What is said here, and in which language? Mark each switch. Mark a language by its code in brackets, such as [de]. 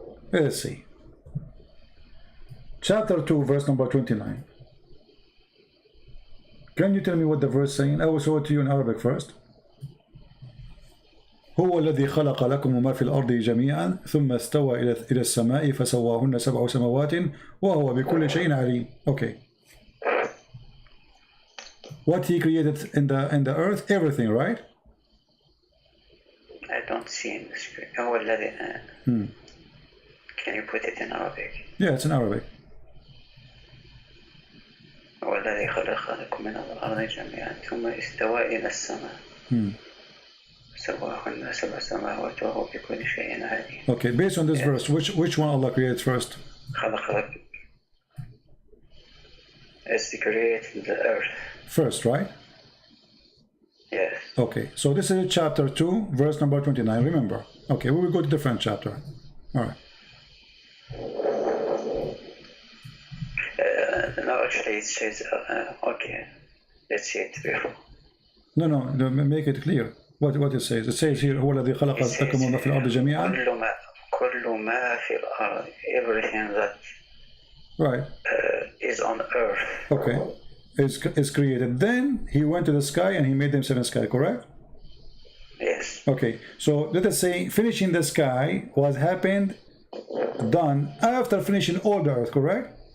[en] Let's see. chapter 2, verse number 29. Can you tell me what the verse saying? I will show it to you in Arabic first. [ar] هو الذي خلق لكم ما في الأرض جميعا ثم استوى إلى السماء فسواهن 7 سماوات وهو بكل شيء عليم. [en] Okay. What he created in the earth, everything, right? I don't see in the screen. [ar] هو الذي [en] Can you put it in Arabic? Yeah, it's in Arabic. [ar] هو الذي خلق لكم من الأرض جميعا ثم استوى إلى السماء سواهن 7 سماوات وهو بكل شيء عليم. [en] Okay, based on this verse, which one Allah created first? [ar] خلق لك [en] is to create the earth. First, right? Yes. Okay, so this is chapter 2, verse number 29. Remember. Okay, we will go to different chapter. All right. No, actually it says, okay, let's see it before. No, make it clear. What it says. It says here, [ar] هو الذي خلق لكم ما في الأرض جميعا. كل ما في الأرض, [en] everything that right. Is on earth. Okay, is created. Then he went to the sky and he made them 7 sky, correct? Yes. Okay, so let us say finishing the sky was done after finishing all the earth, correct?